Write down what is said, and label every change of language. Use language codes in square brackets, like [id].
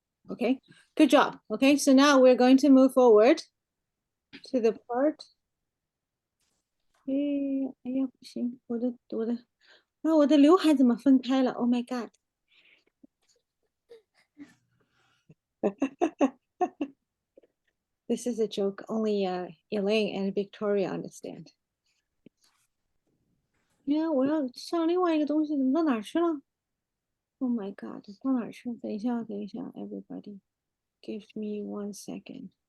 [en] Okay, good job. Okay, so now we're going to move forward to the part. [zh] 哎呀，不行，我的刘海怎么分开了 ？ [en] Oh my god！ This is a joke. Only Elaine and Victoria understand. [zh] 呀，我要上另外一个东西，怎么到哪儿去了 ？ [en] Oh my god！ [zh] 到哪儿去了？等一下， [en] everybody, give me 1 second.